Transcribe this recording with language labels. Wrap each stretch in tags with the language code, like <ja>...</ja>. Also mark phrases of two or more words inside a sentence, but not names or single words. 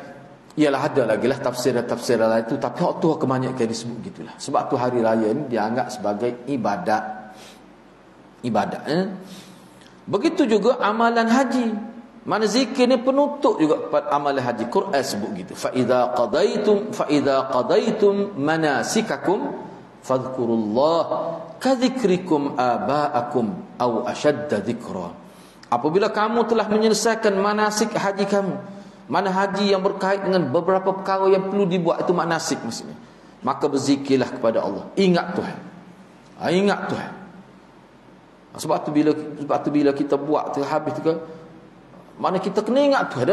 <ms>Ialah ada lagi lah tafsir lain tu, tapi hak tu kebanyakan disebut gitulah. Sebab tu hari raya ni dianggap sebagai ibadat. Begitu juga amalan haji. Mana zikir ni penutup juga pada amalan haji. Quran sebut gitu.</ms> <ar>فإذا قضيتم مناسككم فاذكروا الله كذكركم آباءكم أو أشد ذكرا.</ar> <ms>Apabila kamu telah menyelesaikan manasik haji kamu, mana haji yang berkait dengan beberapa perkara yang perlu dibuat, itu manasik maksudnya, maka berzikirlah kepada Allah, ingat Tuhan. Ingat Tuhan. Sebab tu bila kita buat tu habis tu, mana kita kena ingat Tuhan.</ms>